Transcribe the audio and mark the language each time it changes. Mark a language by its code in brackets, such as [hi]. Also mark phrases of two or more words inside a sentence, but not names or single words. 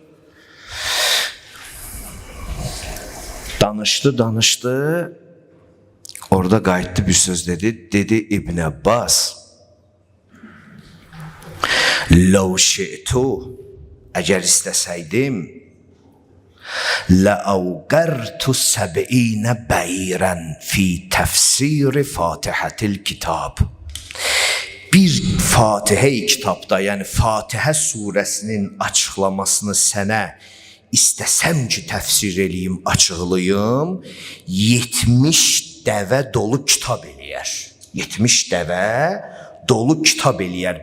[az] Danışdı. Orada qayıtdı bir söz dedi. Dedi İbn Abbas. [ar] لو شئت, [az] əgər istəsəydim, [ar] لأوقرت 70 بعيرا في تفسير فاتحة الكتاب. [az] Bir Fatihə kitabda, yəni Fatihə surəsinin açıqlamasını sənə istəsəm ki, təfsir eləyim, açıqlayım, 70 dəvə dolu kitab eləyər. 70 dəvə dolu kitab eləyər.